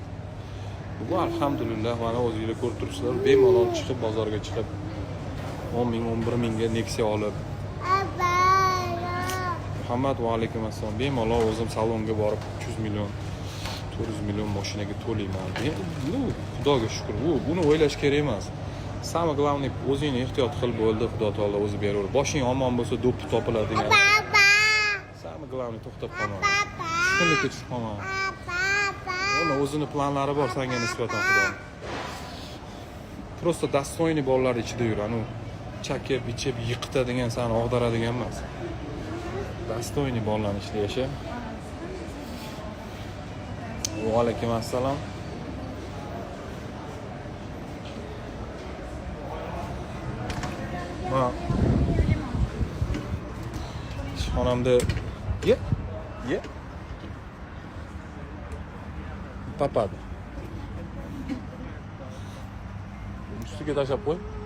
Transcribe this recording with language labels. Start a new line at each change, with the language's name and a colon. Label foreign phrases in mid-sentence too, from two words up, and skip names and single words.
Uzbek: Bu alhamdulillah mana o'zingizlar ko'rib turibsizlar, bemalol chiqib bozorga chiqib 10 ming, 11 mingga Nexia olib.
Arabic: Muhammad وعليكم السلام.
Uzbek: Bemalol o'zim salonga borib 300 million, 400 million mashinaga to'layman. Bu Xudoga shukr. Buni o'ylash kerak emas.
Russian: Самое главное,
Uzbek: o'zingni ehtiyot qil bo'ldi, Xudo taolo o'zi beraver. Boshing omon bo'lsa, do'ppi topiladigan.
Russian: Самое главное,
Uzbek: to'xtab qolma. Tushkunlikka tushib qolma. Uni o'zini planlari bor senga nisbatan Xudo.
Russian: Просто достойный
Uzbek: bolalar ichida yur. Anu chakib, ichib, yiqitadigan, seni og'daradigan emas. Достойный bolalarning ichida yasha.
Arabic: وعليكم السلام.
Uzbek: Ma xonamda ye papadi ustiga tashlab qo'y.